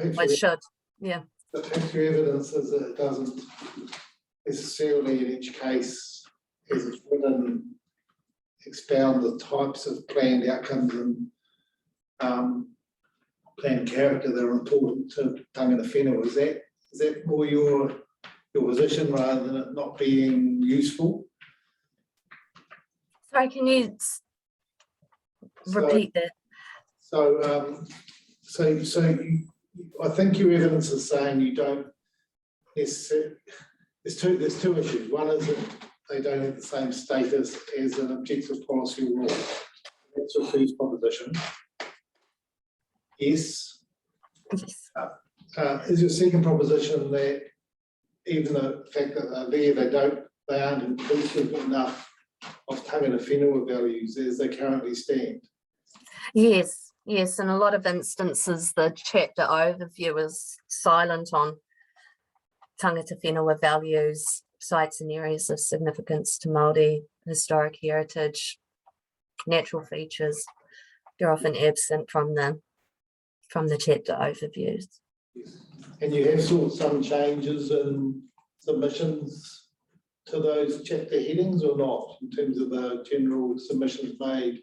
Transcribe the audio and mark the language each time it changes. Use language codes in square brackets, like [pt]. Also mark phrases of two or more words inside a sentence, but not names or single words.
[en] it should. Yeah. But perhaps your evidence is that it doesn't necessarily in each case, as it's written, expound the types of planned outcomes and planned character that are important to tangata whenua. Is that more your position rather than it not being useful? Sorry, can you repeat that? So I think your evidence is saying you don't necessarily. There's two issues. One is that they don't have the same status as an objective policy or rule. That's your first proposition. Yes. Is your second proposition that even the fact that they're there, they aren't inclusive enough of tangata whenua values as they currently stand? Yes, in a lot of instances, the chapter overview is silent on tangata whenua values, sites and areas of significance to Māori, historic heritage, natural features. They're often absent from the chapter overviews. And you have sought some changes in submissions to those chapter headings or not, in terms of the general submissions made?